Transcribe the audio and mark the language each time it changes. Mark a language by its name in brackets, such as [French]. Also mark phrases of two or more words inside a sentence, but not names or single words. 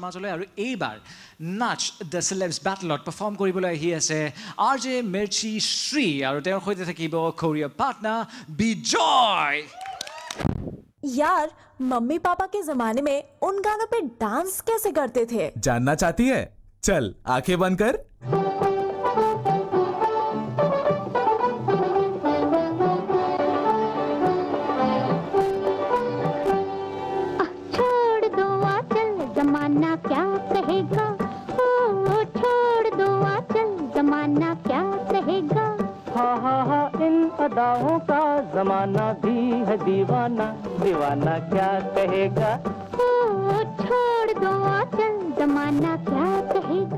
[Assamese] মাজলৈ আৰু এইবাৰ নাচ দ্য চেলেবছ বেটলত পাৰফৰ্ম কৰিবলৈ আহি আছে RJ মিৰ্চি শ্ৰী আৰু তেওঁৰ সৈতে থাকিব [English] choreographer partner [Assamese] বিজয় [Hindi] यार मम्मी पापा के जमाने में उन गानों पे डांस कैसे करते थे जानना चाहती है चल आंखें बंद कर जमाना क्या कहेगा छोड़ दो आंचल जमाना क्या कहेगा हा इन अदाओं का जमाना भी है दीवाना दीवाना क्या कहेगा छोड़ दो आंचल जमाना क्या कहेगा